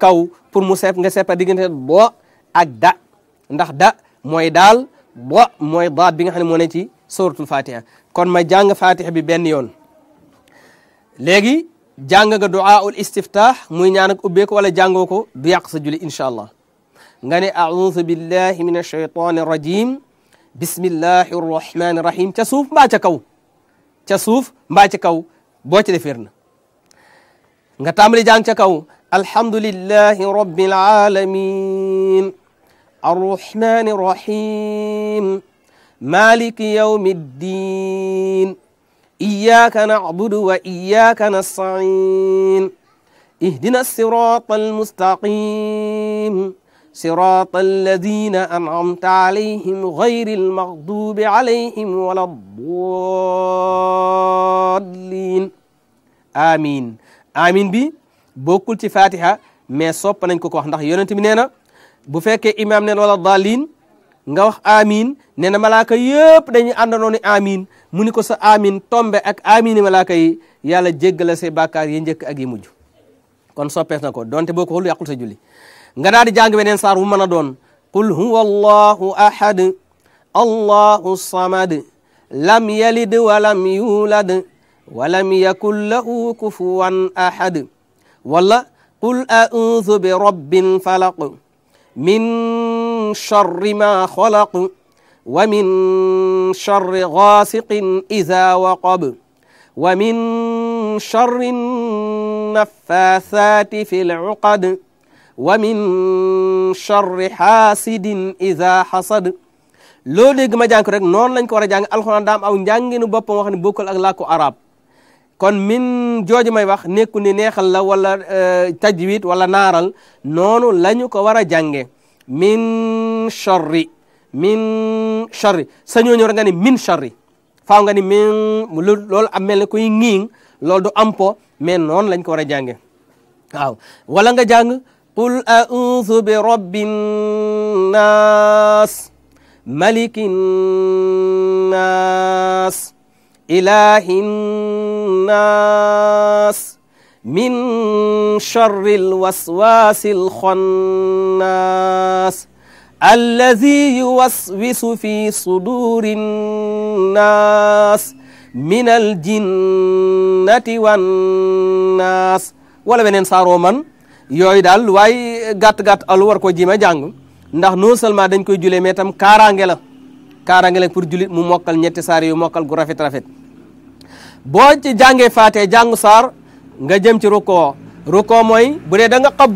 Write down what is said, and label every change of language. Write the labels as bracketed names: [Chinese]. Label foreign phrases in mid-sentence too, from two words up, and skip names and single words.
[Wolof] kaw pour mu nga seppa diggante bo ak da ndax da mooy daal bo mooy daat bi nga xam ne moo ne ci [Arabic] سورة الفاتحة [Wolof] kon ma jàng fatiha bi benn yoon léegi jàng nga [Arabic] دعاء الاستفتاح [Wolof] muy ñaan ak ubbeeku wala jàngoo ko du yàq sa julli [Arabic] إن شاء الله [Wolof] nga ne [Arabic] أعوذ بالله من الشيطان الرجيم بسم الله الرحمن الرحيم [Wolof] ca suuf mbaa ca kaw boo ci defeer na nga tàmbali jàng ca kaw [Arabic] الحمد لله رب العالمين الرحمن الرحيم مالك يوم الدين إياك نعبد وإياك نستعين اهدنا الصراط المستقيم صراط الذين أنعمت عليهم غير المغضوب عليهم ولا الضالين آمين [Wolof] bi bokkul ci fatiha mais sopp nañ ko wax ndax yonent bi nee na bu fekkee imam neen [Arabic] ولا الضالين [Wolof] nga wax amin nee na malaaka yëpp dañuy àndandoo ni amin mu ni ko sa amin tombe ak amini malaaka yi yàlla jéggala say bàkkaar yi njëkk ak yi mujj kon soppees na ko donte boo ko xul yàqul sa julli nga daal di jàng beneen saar bu mën a doon [Arabic] قل هو الله أحد الله الصمد لم يلد ولم يولد ولم يكن له كفوا أحد ولا قل أعوذ برب الفلق من شر ما خلق و من شر غاسق إذا وقب ومن شر النفاثات في العقد ومن شر حاسد إذا حسد [Wolof] loo dégg ma jàng ko rek noonu lañ ko war a jàng alxuraan daam aw njànginu boppam wax ne bokkul ak làkku arab kon min jooju may wax nekku ni neexal la wala tajwid wala naaral noonu lañu ko war a jànge [Arabic] من شر [Wolof] sañoo ñëw rek nga ni [Arabic] من شر [Wolof] faaw nga ni min loolu am mel ne kuy ngiing loolu du am po mais noonu lañ ko war a jànge waaw wala nga jàng [Arabic] قل أعوذ برب الناس ملك الناس إله الناس من شر الوسواس الخناس الذي يوسوس في صدور الناس من الجنة والناس [Wolof] wala beneen saaroo man yooyu daal waaye gàtt-gàtt alu war ko jima jàng ndax [French] non seulement [Wolof] dañ koy julee mais tam kaaraange la pour julit mu mokkal ñetti saar yu mokkal gu rafet boo ci jàngee faatee jàng saar nga jëm ci rukkoo mooy bu dee da nga xabdu